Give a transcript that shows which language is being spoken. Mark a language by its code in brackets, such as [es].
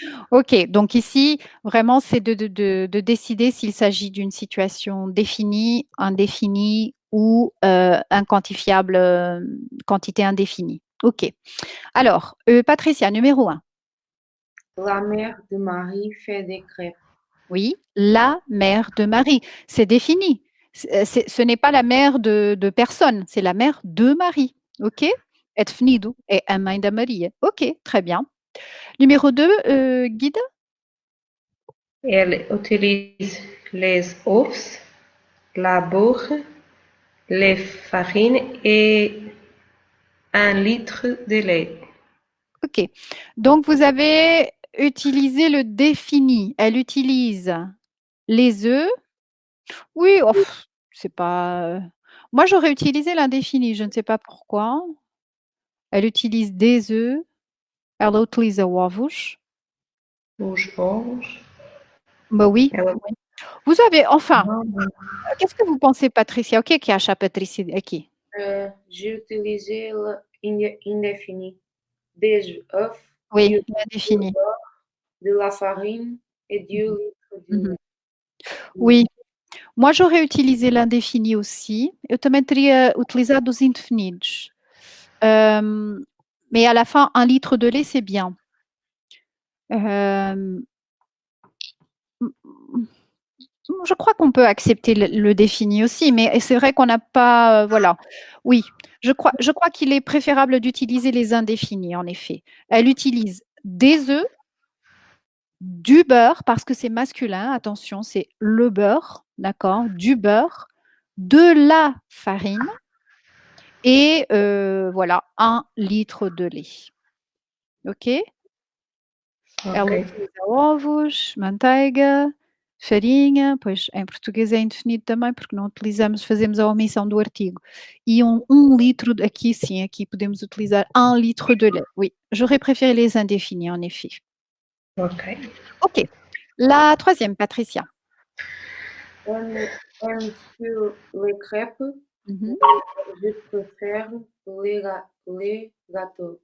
[fr] Ok, donc ici, vraiment, c'est de décider s'il s'agit d'une situation définie, indéfinie ou inquantifiable, quantité indéfinie. Ok. Alors, Patricia, numéro 1. La mère de Marie fait des crêpes. Oui, la mère de Marie. C'est défini. Ce n'est pas la mère de personne, c'est la mère de Marie. OK? [pt] Et venido é a mãe da Maria. [fr] OK, très bien. Numéro 2, Guide? Elle utilise les œufs, la beurre, les farines et 1 litre de lait. OK. Donc, vous avez utilisé le défini. Elle utilise les œufs. Oui, oh, c'est pas. Moi, j'aurais utilisé l'indéfini. Je ne sais pas pourquoi. Elle utilise des œufs. Elle utilise ovos. [pt] Os ovos. [fr] Bah oui. [pt] Ela... [fr] Vous avez, enfin, qu'est-ce que vous pensez, Patricia? [pt] O que é que acha a Patrícia aqui? [fr] J'ai utilisé l'indéfini. Des œufs, Oui, du l'indéfini. beurre, de la farine et du litre de Mhm. lait. Oui, moi j'aurais utilisé l'indéfini aussi. [pt] Eu também teria utilizado os indefinidos. [fr] Mais à la fin, 1 litre de lait, c'est bien. Euh, je crois qu'on peut accepter le défini aussi, mais c'est vrai qu'on n'a pas, voilà. Oui, je crois qu'il est préférable d'utiliser les indéfinis, en effet. Elle utilise des œufs, du beurre, parce que c'est masculin, attention, c'est le beurre, d'accord, du beurre, de la farine et voilà, 1 litre de lait. [pt] Ok? Ela Ok. utiliza ovos, manteiga, farinha, pois em português é indefinido também, porque não utilizamos, fazemos a omissão do artigo. E 1 litre, aqui sim, aqui podemos utilizar [fr] 1 litre de lait. Oui, j'aurais préféré les indéfinis, en effet. Ok. Ok. La troisième, Patricia. Aime les crêpes. Mhm. Je préfère les gâteaux.